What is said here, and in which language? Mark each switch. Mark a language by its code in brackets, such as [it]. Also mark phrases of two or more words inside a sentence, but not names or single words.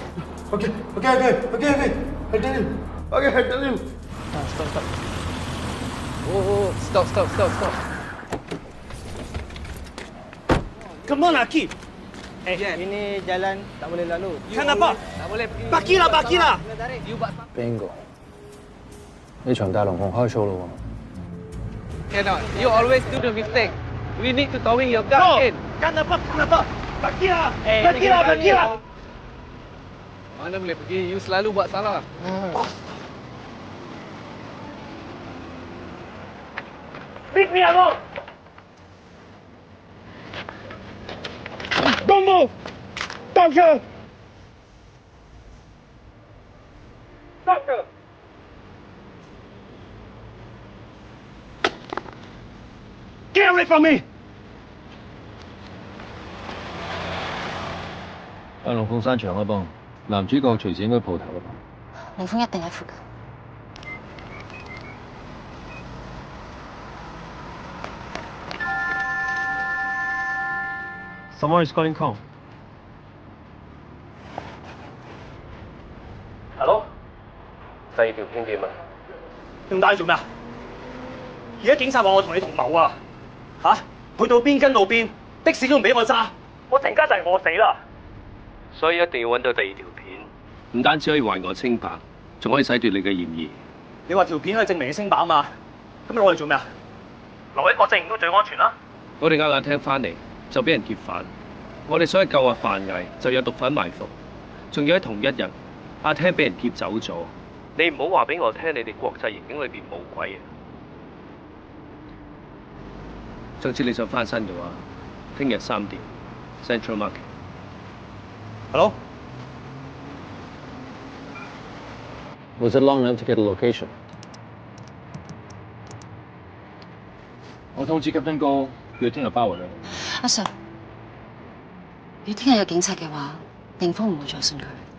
[en] Okay. I tell you. Stop. Oh, stop. Come on, Akif. [ms] Ini jalan tak boleh lalu. Kenapa? Tak boleh pergi. Bakila. [yue] 邊個？呢場大龍鳳開 show 咯 [en] Cannot. You always do the mistake. We need to towing your car in. [ms] Kenapa? Bakila. Mana boleh pergi? You selalu buat salah. [en] Leave me alone. Don't move. Doctor. Get away from me. [yue] 大龍鳳山場開幫，男主角隨時應該蒲頭啦。凌峰一定喺附近。 [en] Someone is calling call. Hello？ [yue] 第二條片點啊？用帶做咩啊？而家警察話我同你同謀啊！去到邊跟到邊，的士都唔俾我揸，我陣間就係餓死啦！所以一定要揾到第二條片，唔單止可以還我清白，仲可以洗脫你嘅嫌疑。你話條片可以證明你清白啊嘛？咁你攞嚟做咩啊？留喺國際營都最安全啦。我哋啱啱聽翻嚟就俾人劫犯，我哋想去救阿范毅，就有毒販埋伏，仲要喺同一日，阿聽俾人劫走咗。你唔好話俾我聽，你哋國際刑警裏邊冇鬼啊！總之你想翻身嘅話，聽日3點 Central Market。 [en] Hello? Was it long enough to get a location? [yue] 我通知 Captain 哥，叫聽日包圍啦。阿 Sir， 如果聽日有警察嘅話，凌峰唔會再信佢。